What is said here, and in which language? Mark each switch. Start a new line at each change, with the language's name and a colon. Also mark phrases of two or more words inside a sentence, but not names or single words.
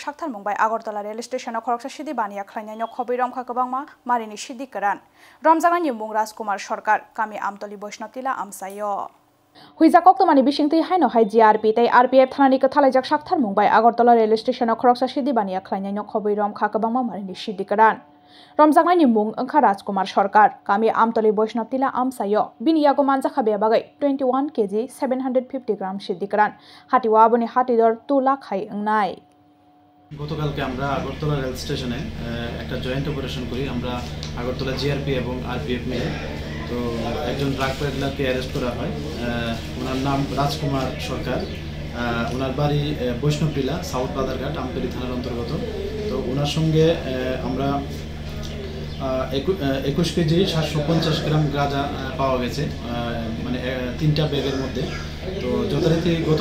Kok Borok: साक्थार मुंबाय आगरतला
English: rail station
Kok Borok: खरकसा सिदि बानिया खलायनायनो खबैरमखा गोबांमा मारिनि सिदि करान रमजांनि मुं राजकुमार सरकार कामी आमतली वैष्णव तिला आमसायो हुइजा कक्तमानि बिसिंथि हायनो हाय जीआरपी ते आरपीएफ थानानि कथालाजक साक्थार मुंबाय आगरतला
English: rail station
Kok Borok: खरकसा सिदि बानिया खलायनायनो खबैरमखा गोबांमा मारिनि सिदि करान रमजांनि मुं अंखा राजकुमार सरकार कामी आमतली वैष्णव तिला आमसायो बिनियागो मानजाखा बेबागै 21 केजी 750 ग्राम सिदि करान हातिवा आबनि हातिदर 2 लाख हाय अंनाय
Bangla: গতকালকে আমরা আগরতলা
English: rail station
Bangla: একটা
English: joint operation
Bangla: করি আমরা আগরতলা জিআরপি এবং আরপিএফ মিলে তো একজন
English: drug peddler
Bangla: অ্যারেস্ট করা হয় ওনার নাম রাজকুমার সরকার ওনার বাড়ি বৈষ্ণবটিলা সাউথ বাজারঘাট আমতলী থানার অন্তর্গত তো ওনার সঙ্গে আমরা 21 কেজি 750 গ্রাম গাঁজা পাওয়া গেছে মানে তিনটা ব্যাগের মধ্যে তো যথারীতি